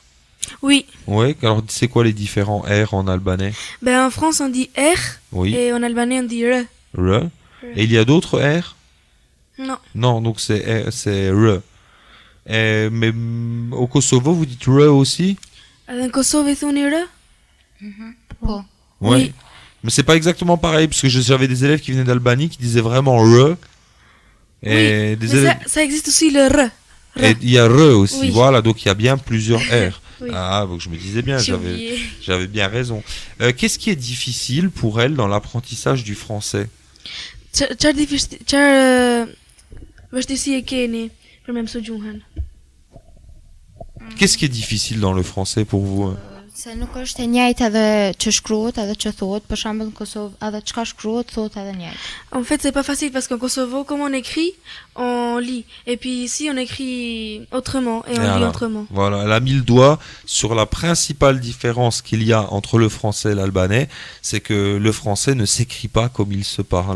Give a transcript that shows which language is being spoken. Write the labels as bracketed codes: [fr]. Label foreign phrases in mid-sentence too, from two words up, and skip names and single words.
[fr] Oui. Ouais, alors c'est quoi les différents R en albanais? Ben, en France, on dit R Oui, et en albanais, on dit R. R. Et il y a d'autres R? Non. Non, donc c'est R. Mais au Kosovo, vous dites R aussi? [sq] Edhe në Kosovë i thoni R? Po. [fr] Ouais. Oui. Mais c'est pas exactement pareil, parce que j'avais des élèves qui venaient d'Albanie qui disaient vraiment R. Et Oui. des Mais élèves... ça existe aussi le R. Et il y a R aussi, Oui. voilà, donc il y a bien plusieurs R. Oui. Ah, donc je me disais bien, J'ai oublié. j'avais bien raison. Qu'est-ce qui est difficile pour elle dans l'apprentissage du français? [sq] Çfarë vështirësi e keni për me mësu gjuhën? [fr] Qu'est-ce qui est difficile dans le français pour vous? [sq] Se nuk është e njëjtë edhe që shkruhet edhe që thuhet, për shembull në Kosovë edhe çka shkruhet thuhet edhe njëjtë. [fr] En fait, c'est pas facile parce qu'en Kosovo, comme on écrit, on lit. Et puis ici, on écrit autrement et on lit Voilà. autrement. Voilà, elle a mis le doigt sur la principale différence qu'il y a entre le français et l'albanais, c'est que le français ne s'écrit pas comme il se parle.